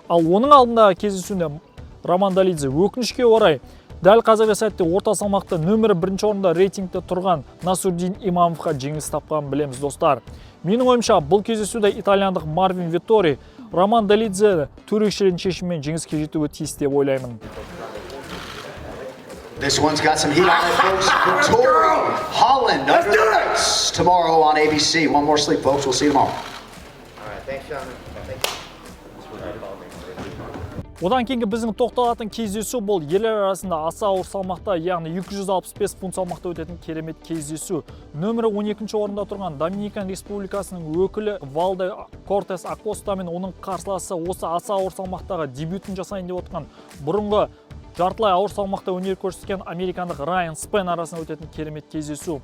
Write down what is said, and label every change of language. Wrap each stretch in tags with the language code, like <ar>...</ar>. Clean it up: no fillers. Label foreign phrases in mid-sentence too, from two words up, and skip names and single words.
<kk>Ал оның алдында кездесуінде Роман Долидзе өкінішке орай Дәл қазіргі сәтте орта салмақта нөмірі 1-ші орында рейтингте тұрған Насурдин Имамовқа жеңіс тапқанын білеміз, достар. Менің ойымша, бұл кездесуде итальяндық Марвин Виттори Роман Долидзе төрешілердің шешімімен жеңіске жетуі тиіс деп ойлаймын.</kk> <en>This one's got some heat on it, folks. Vittori Holland under the lights tomorrow on ABC. One more sleep, folks. We'll see you tomorrow. All right, thanks, Sean. Thank you.</en> <kk>Одан кейінгі біздің тоқталатын кездесу бұл ерлер арасында аса ауыр салмақта, яғни 265 фунт салмақта өтетін керемет кездесу. Нөмірі 12-ші орында тұрған Доминикан Республикасының өкілі Валде Кортес Акоста мен оның қарсыласы осы аса ауыр салмақтағы дебютін жасайын деп отырған бұрынғы жартылай ауыр салмақта өнер көрсеткен американдық Райан Спен арасында өтетін керемет кездесу.</kk>